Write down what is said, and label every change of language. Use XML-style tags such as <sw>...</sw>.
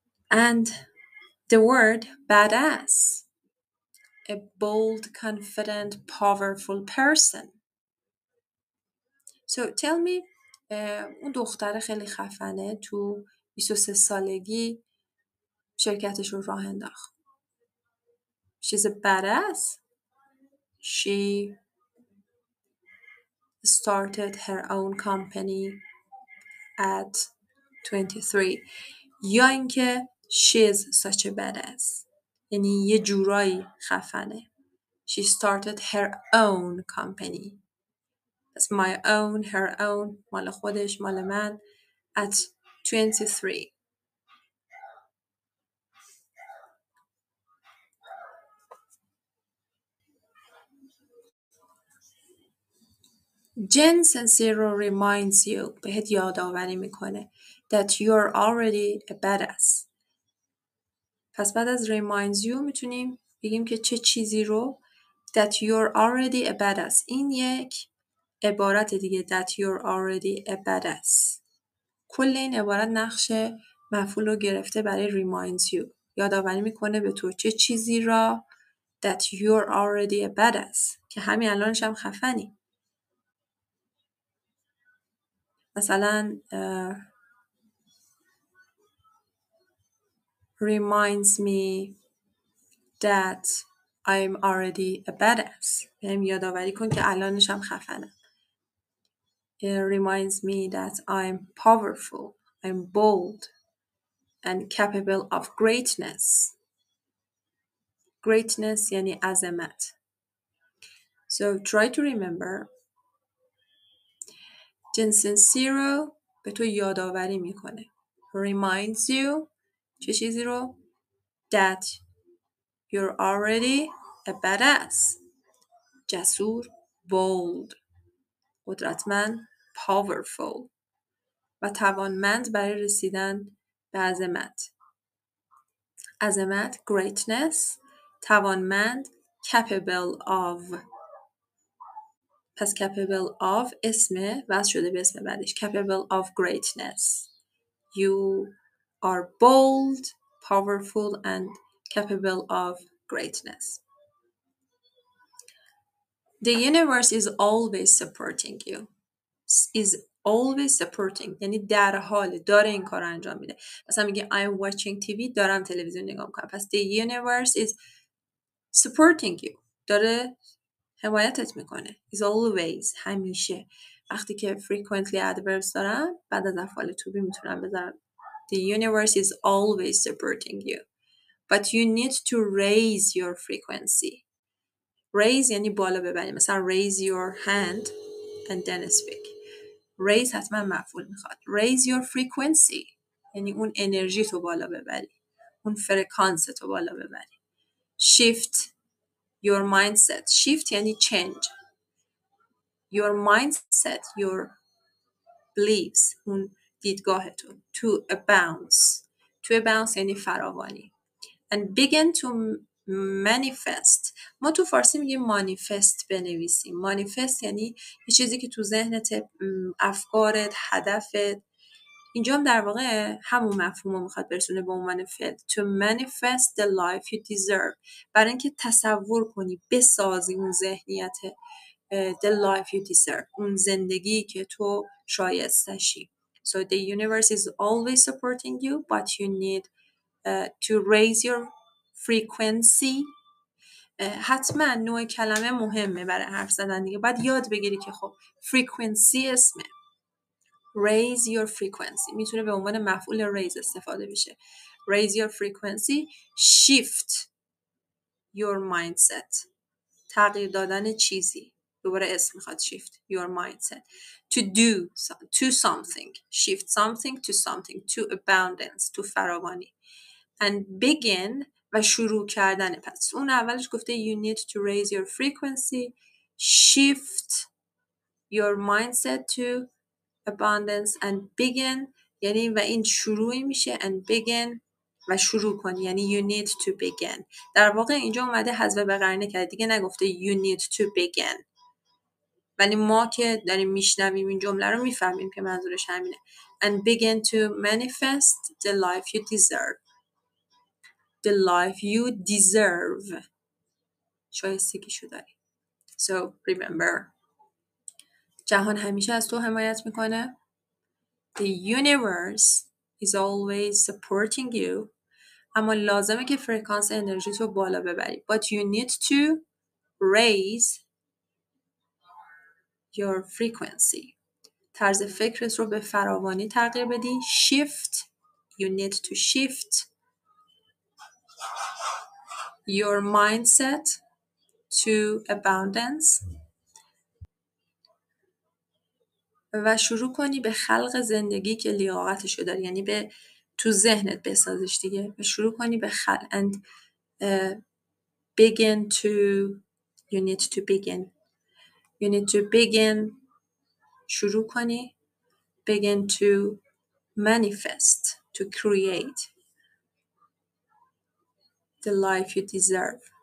<en>And the word badass. A bold, confident, powerful person. So tell me,</en> <fa>اون دختر خیلی خفنه تو 23 سالگی شرکتش رو راه انداخت.</fa> <en>She's a badass. She started her own company at 23.</en> <fa>یا اینکه</fa> <en>she's such a badass.</en> <fa>یعنی یه جورایی خفنه.</fa> <en>She started her own company. That's my own, her own,</en> <fa>مال خودش، مال من.</fa> <en>At 23. Jen Sincero reminds you,</en> <fa>بهت یادآوری میکنه</fa> <en>that you're already a badass.</en> <fa>پس بعد از reminds you میتونیم بگیم که چه چیزی رو</fa> <en>that you're already a badass.</en> <fa>این یک عبارت دیگه</fa> <en>that you're already a badass.</en> <fa>کل این عبارت نقش مفعول رو گرفته برای reminds you. یادآوری میکنه به تو چه چیزی را</fa> <en>that you're already a badass.</en> <fa>که همین الانش هم خفنی. مثلا</fa> <en>reminds me that I'm already a badass.</en> <fa>بهم یادآوری کن که الانش هم خفنم.</fa> <en>It reminds me that I'm powerful, I'm bold, and capable of greatness.</en> <fa>Greatness یعنی عظمت.</fa> <en>So try to remember.</en> <fa>جنس رو به تو یادآوری میکنه.</fa> <en>Reminds you</en> <fa>چه چیزی رو؟</fa> <en>That you're already a badass.</en> <fa>جسور، bold، قدرتمند، powerful و توانمند برای رسیدن به عظمت.</fa> <en>عظمت greatness، توانمند capable of.</en> <fa>پس capable of اسمه وصل شده به اسم بعدش</fa> <en>capable of greatness. You are bold, powerful and capable of greatness. The universe is always supporting you. Is always supporting</en> <fa>یعنی در حال داره این کار انجام میده. مثلا میگه</fa> <en>I'm watching TV</en> <fa>دارم تلویزیون نگاه میکنم.</fa> <en>پس the universe is supporting you.</en> <fa>داره حمایتت میکنه.</fa> <en>Is always همیشه.</en> <fa>وقتی که frequently adverbs دارم بعد از افعال to be میتونم بذارم.</fa> <en>The universe is always supporting you. But you need to raise your frequency.</en> <fa>Raise یعنی بالا ببری.</fa> <en>مثلا raise your hand and then speak.</en> <fa>Raise حتما مفعول میخواد.</fa> <en>Raise your frequency</en> <fa>یعنی اون انرژی تو بالا ببری. اون فرکانس تو بالا ببری.</fa> <en>Shift your mindset. Shift یعنی change. Your mindset, your beliefs,</en> <fa>اون دیدگاه تو.</fa> <en>To a bounce. To a bounce یعنی فراوانی. And begin to manifest.</en> <fa>ما تو فارسی میگیم مانیفست بنویسیم. مانیفست یعنی یه چیزی که تو ذهنت، افکارت، هدفت. اینجا هم در واقع همون مفهوم رو میخواد برسونه به عنوان فعل.</fa> <en>To manifest the life you deserve.</en> <fa>برای اینکه تصور کنی، بسازی اون ذهنیت</fa> <en>the life you deserve.</en> <fa>اون زندگی که تو شایستشی.</fa> <en>So the universe is always supporting you, but you need to raise your frequency.</en> <fa>حتما نوع کلمه مهمه برای حرف زدن دیگه. باید یاد بگیری که خب frequency اسمه.</fa> <en>Raise your frequency</en> <fa>میتونه به عنوان مفعول raise استفاده بشه.</fa> <en>Raise your frequency. Shift your mindset.</en> <fa>تغییر دادن چیزی. دوباره اسم میخواد</fa> <en>shift your mindset. To do to something. Shift something to something. To abundance. to فراوانی.</en> <fa>And begin و شروع کردن. پس اون اولش گفته</fa> <en>you need to raise your frequency. Shift your mindset to abundance and begin</en> <fa>یعنی و این شروعی میشه</fa> <en>and begin و شروع کنی یعنی you need to begin.</en> <fa>در واقع اینجا اومده حذف به قرینه کرده دیگه نگفته</fa> <en>you need to begin.</en> <fa>ولی ما که داریم میشنویم این جمله رو میفهمیم که منظورش همینه.</fa> <en>And begin to manifest the life you deserve. The life you deserve.</en> <fa>شایستگیشو داری.</fa> <en>So remember.</en> <fa>جهان همیشه از تو حمایت میکنه.</fa> <en>The universe is always supporting you.</en> <fa>اما لازمه که فرکانس انرژی تو بالا ببری.</fa> <en>But you need to raise your frequency.</en> <fa>طرز فکرت رو به فراوانی تغییر بدی.</fa> <en>Shift. You need to shift your mindset to abundance.</en> <fa>و شروع کنی به خلق زندگی که لیاقتشو داری. یعنی به تو ذهنت بسازش دیگه. و شروع کنی به خلق</fa> <en>and begin to you need to begin. You need to begin</en> <fa>شروع کنی</fa> <en>begin to manifest to create the life you deserve.</en>